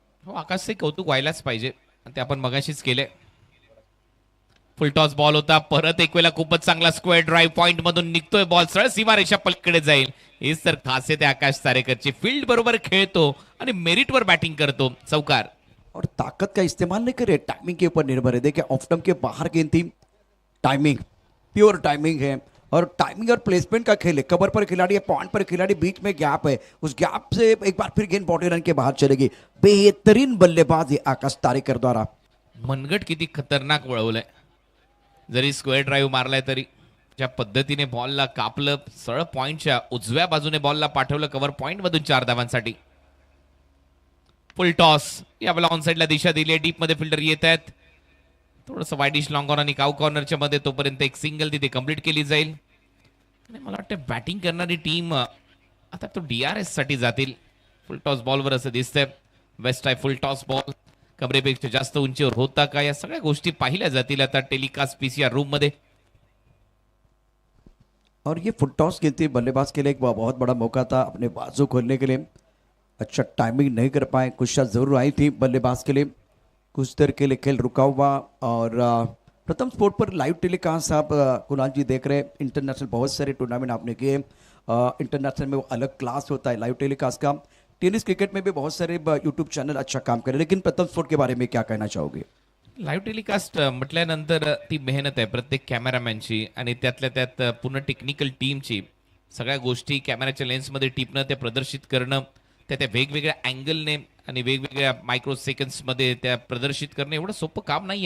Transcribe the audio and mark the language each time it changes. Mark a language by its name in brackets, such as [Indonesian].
[Marathi] हो, आकाशचे कौतुक व्हायलाच पाहिजे आणि ते आपण मगाशीच केले. फुल टॉस बॉल होता, परत एक वेळेला खूपच चांगला स्क्वेअर ड्राईव्ह, पॉइंट मधून निघतोय बॉल, सरळ सीमारेषा पलीकडे जाईल. हीच तर खासियत आहे आकाश तारेकरची. फील्ड बरोबर खेळतो आणि मेरिटवर बॅटिंग करतो, चौकार. [Hindi] और ताकत का इस्तेमाल नहीं करे, टाइमिंग के ऊपर निर्भर है. देखिए ऑफ स्टंप के बाहर गेंद थी, टाइमिंग, प्योर टाइमिंग है और टाइमिंग और प्लेसमेंट का खेल है. कवर पर खिलाड़ी है, पॉइंट पर खिलाड़ी, बीच में गैप है, उस गैप से एक बार फिर गेंद बाउंड्री लाइन के बाहर चलेगी. बेहतरीन बल्लेबाज है आकाश तारेकर द्वारा. [Marathi] मनगट किती खतरनाक वळवलंय, जरी स्क्वेअर ड्राईव्ह मारलाय तरी ज्या पद्धतीने बॉलला कापलं, सरळ पॉइंटच्या उजव्या बाजूने बॉलला पाठवलं, कव्हर पॉइंट मधून 4 धावांसाठी. फुल टॉस, यावेळेला ऑन साइडला दिशा दिली आहे, डीप मध्ये फिल्डर येत आहेत, थोडंसं वाईडिश लॉंग ऑन आणि काऊ कॉर्नरच्या मध्ये, तोपर्यंत एक सिंगल तिथे कंप्लीट केली जाईल. आणि मला वाटतं बॅटिंग करणारी टीम आता तो DRS साठी जातील. फुल टॉस बॉलवर असं दिसतंय. वेस्ट आहे फुल टॉस बॉल, कमरेपेक्षा जास्त उंचीवर होता का, या सगळ्या गोष्टी पाहिल्या जातील आता टेलिकास्ट PCR रूम मध्ये. [Hindi] और ये फुल टॉस गेंद थी, बल्लेबाज के लिए एक बहुत बड़ा मौका था अपने बाजू खोलने के लिए. अच्छा टाइमिंग नहीं कर पाए, कुछ शॉट जरूर आई थी बल्लेबाज के लिए. कुछ देर के लिए खेल रुका हुआ और प्रथम स्पोर्ट पर लाइव टेलीकास्ट आप कुणाल जी देख रहे हैं. इंटरनेशनल बहुत सारे टूर्नामेंट आपने किए, इंटरनेशनल में वो अलग क्लास होता है लाइव टेलीकास्ट का. टेनिस क्रिकेट में भी बहुत सारे यूट्यूब चैनल अच्छा काम करे, लेकिन प्रथम स्पोर्ट के बारे में क्या कहना चाहोगे? [Marathi] लाईव्ह टेलिकास्ट म्हटल्यानंतर ती मेहनत आहे प्रत्येक कॅमेरामॅनची आणि त्यातल्या त्यात पूर्ण टेक्निकल टीमची. सगळ्या गोष्टी कॅमेऱ्याच्या लेन्समध्ये टिपणं, त्या प्रदर्शित करणं, त्या वेगवेगळ्या अँगलने आणि वेगवेगळ्या मायक्रो सेकंड्समध्ये त्या प्रदर्शित करणं एवढं सोपं काम नाही.